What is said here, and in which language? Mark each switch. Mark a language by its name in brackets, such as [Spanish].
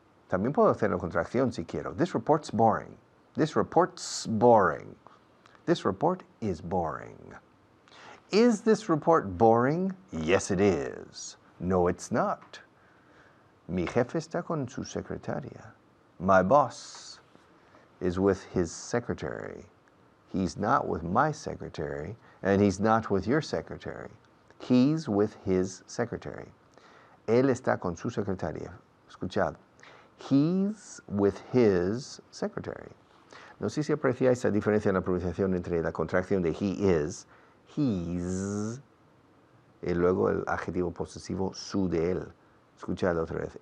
[Spanish] También puedo hacer la contracción si quiero. [English] This report's boring. This report's boring. This report is boring. Is this report boring? Yes, it is. No, it's not. [Spanish] Mi jefe está con su secretaria. [English] My boss is with his secretary. He's not with my secretary, and he's not with your secretary. He's with his secretary. [Spanish] Él está con su secretaria. Escuchad. [English] He's with his secretary. [Spanish] No sé si apreciáis esa diferencia en la pronunciación entre la contracción de he is, he's, y luego el adjetivo posesivo su de él. Escuchadlo otra vez.